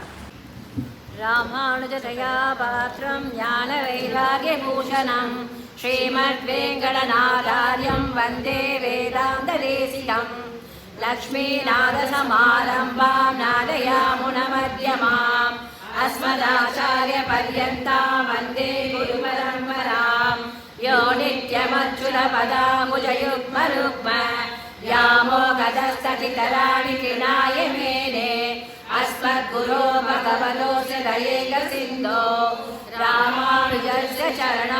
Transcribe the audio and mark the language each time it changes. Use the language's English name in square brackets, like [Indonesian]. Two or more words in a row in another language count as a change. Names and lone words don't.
[Sanskrit] रामानुजदया पात्रं ज्ञान वैराग्यभूषणं श्रीमत् वेङ्कटनाथार्यं वन्दे वेदान्त देशिकम् लक्ष्मीनाथसमारम्भां नाथयामुनमध्यमाम् अस्मदाचार्यपर्यन्तां वन्दे गुरुपरम्परां यो नित्यमच्युतपदाम्बुजयुग्मरुग्म व्यामोहतस्ततितराणि तृणाय मेने अस्मद्गुरो भगवतोऽस्य दयैकसिन्धो रामानुजस्य चरणौ